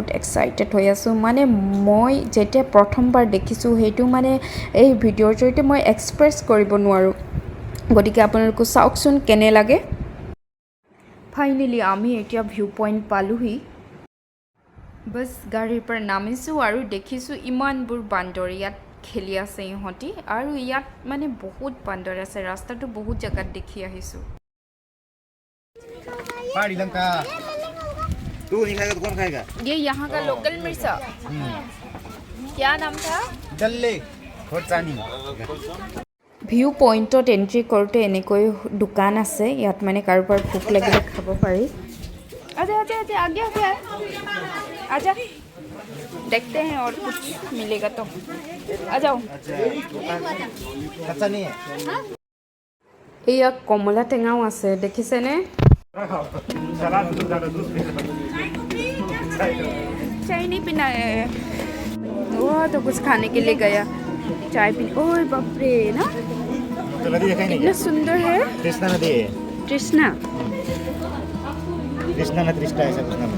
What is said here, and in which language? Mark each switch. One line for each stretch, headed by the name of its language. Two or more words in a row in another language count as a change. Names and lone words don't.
Assamese: এক্সাইটেড হৈ আছোঁ মানে মই যেতিয়া প্ৰথমবাৰ দেখিছোঁ সেইটো মানে এই ভিডিঅ'ৰ জৰিয়তে মই এক্সপ্ৰেছ কৰিব নোৱাৰোঁ গতিকে আপোনালোকে চাওকচোন কেনে লাগে ফাইনেলি আমি এতিয়া
English: view point
Assamese: পালোহি বছ গাড়ীৰ পৰা নামিছোঁ আৰু দেখিছোঁ ইমানবোৰ বান্দৰ ইয়াত খেলি আছে ইহঁতি আৰু ইয়াত মানে বহুত বান্দৰ আছে ৰাস্তাটো বহুত জেগাত দেখি আহিছোঁ
Hindi: पहाड़ी लंका तू नहीं खाएगा तो कौन खाएगा ये यहाँ का लोकल मिर्चा क्या नाम था डल्ले खोचानी
Assamese: ভিউ পইণ্টত এণ্ট্ৰি কৰোঁতে এনেকৈ দোকান আছে ইয়াত মানে কাৰোবাৰ ভোক লাগিলে খাব পাৰি আচ্ছা আচ্ছা আচ্ছা
Hindi: आगे आगे आजा देखते हैं और कुछ मिलेगा तो आ जाओ अच्छा नहीं है
Assamese: এয়া কমলা টেঙাও আছে দেখিছেনে
Hindi: चाय नहीं पीना है वो तो कुछ खाने के लिए गया चाय पी ओए बाप रे ना तो नदी देखा ही नहीं कितना सुंदर है कृष्णा नदी है कृष्णा कृष्णा न कृष्णा ऐसा कुछ नाम है